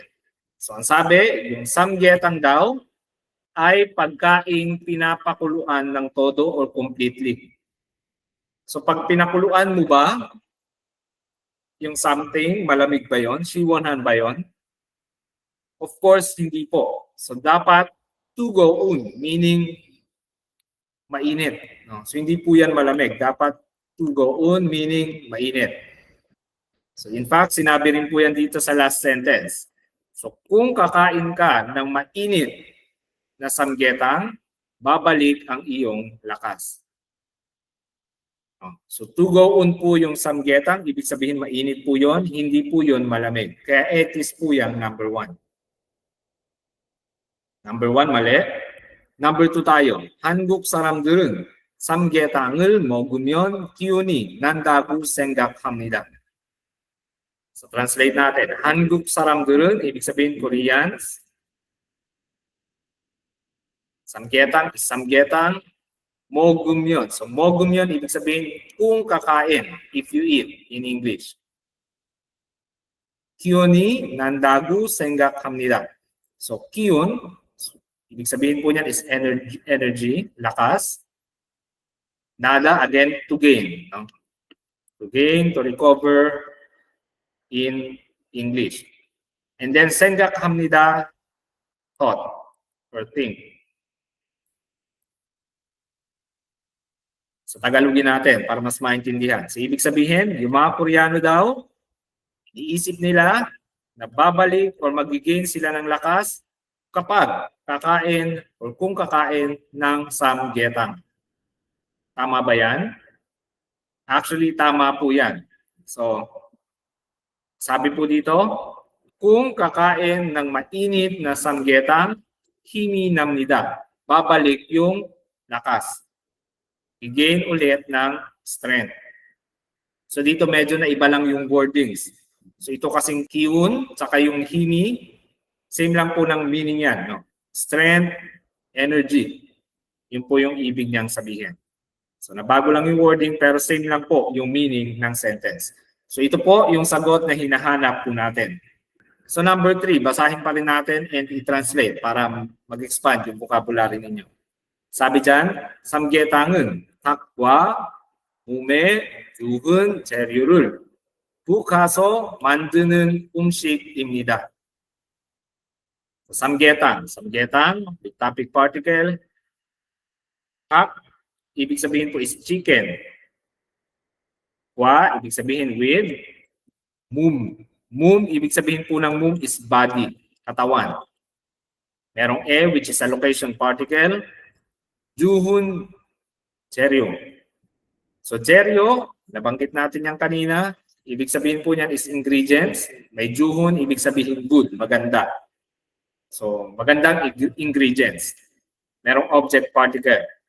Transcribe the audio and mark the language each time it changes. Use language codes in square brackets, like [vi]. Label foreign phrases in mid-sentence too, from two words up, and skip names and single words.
[tl] So, ang sabi, yung samgyetang daw ay pagkain pinapakuluan ng todo [en] or completely. [tl] So, pag pinakuluan mo ba, yung something, malamig ba yon? Siwonhan ba yon? Of course, hindi po. So, dapat [en] to go on, meaning [tl] mainit. No? So, hindi po yan malamig. Dapat [en] to go on, meaning [tl] mainit. [en] So, in fact, [tl] sinabi rin po yan dito sa [en] last sentence. [tl] So, kung kakain ka ng mainit na samgyetang, babalik ang iyong lakas. So, [en] to go on [tl] po yung samgyetang, ibig sabihin mainit po yon, hindi po yon malamig. Kaya etis po yan, number 1. Number 1, mali. Number 2 tayo. [ko] 한국 사람들은 삼계탕을 먹으면 기운이 난다고 생각합니다. [tl] So, translate natin. [ko] 한국 사람들은, [tl] ibig sabihin Koreans. [en] Samgyetang is samgyetang. [ko] 먹으면. So, 먹으면, [tl] ibig sabihin kung kakain, [en] if you eat in English. [ko] 기운이 난다고 생각합니다. So, 기운, [tl] ibig sabihin po niyan [en] is energy, [tl] lakas. [en] Nada, again, to gain. No? To gain, to recover in English. And then, 생각합니다, thought or think. So, [tl] Tagalogin natin para mas maintindihan. So, ibig sabihin, yung mga Koreano daw, iisip nila na babalik or mag-gain sila ng lakas kapag kakain or kung kakain ng samgyetang. Tama ba yan? Actually, tama po yan. So, sabi po dito, kung kakain ng mainit na samgyetang, [ko] 힘이 납니다. [tl] Babalik yung lakas. I-gain ulit ng strength. So dito medyo na iba lang yung wordings. So ito kasing kiun, saka yung himi, same lang po ng meaning yan. [en] No? Strength, energy. [tl] Yun po yung ibig niyang sabihin. So nabago lang yung wording pero same lang po yung meaning ng sentence. So ito po yung sagot na hinahanap po natin. So number 3, basahin pa rin natin and i-translate para mag-expand yung vocabulary ninyo. 사비 dyan, [ko] 삼계탕은 닭과 몸에 좋은 재료를 볶아서 만드는 음식입니다. 삼계탕, [en] with topic particle. [ko] 닭, [tl] ibig sabihin po [en] is chicken. [tl] Wa, ibig sabihin with. Mum. Mum, ibig sabihin po ng mum [en] is body, [tl] katawan. Merong e, [en] which is a location particle. [ko] Juhun, jeryo. [tl] So jeryo, nabanggit natin yan kanina. Ibig sabihin po niyan [en] is ingredients. [tl] May juhun, ibig sabihin good, maganda. So magandang ingredients. Merong object particle.